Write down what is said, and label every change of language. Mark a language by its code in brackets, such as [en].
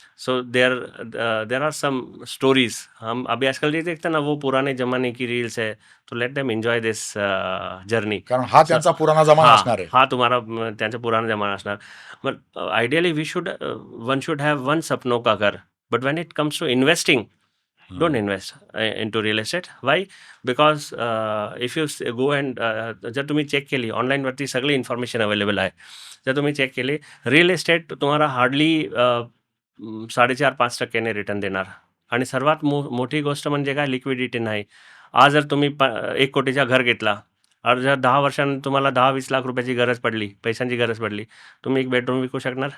[en] So there are some stories. [hi] हम अभी आजकल ये देखते हैं ना वो पुराने जमाने की रील्स है, तो [en] let them enjoy this journey. [mr] कारण हा त्यांचा पुराणा जमाना असणार आहे. हा तुम्हारा त्यांचा पुराना जमाना असणार. [en] But ideally one should have one [hi] सपनों का घर. [en] But when it comes to investing, don't invest into real estate. Why? Because if you go and [mr] जर तुम्ही चेक केली ऑनलाईनवरती सगळी इन्फॉर्मेशन अवेलेबल आहे. जर तुम्ही चेक केली रिअल इस्टेट तुम्हाला हार्डली 4.5-5% रिटर्न देणार. आणि सर्वात मोठी गोष्ट म्हणजे काय, लिक्विडिटी नाही. आज जर तुम्ही 1 कोटीचा घर घेतला और जर 10 वर्षांनी तुम्हाला 10-20 लाख रुपयाची गरज पडली, पैशांची गरज पडली, तुम्ही एक बेडरूम विकू शकणार?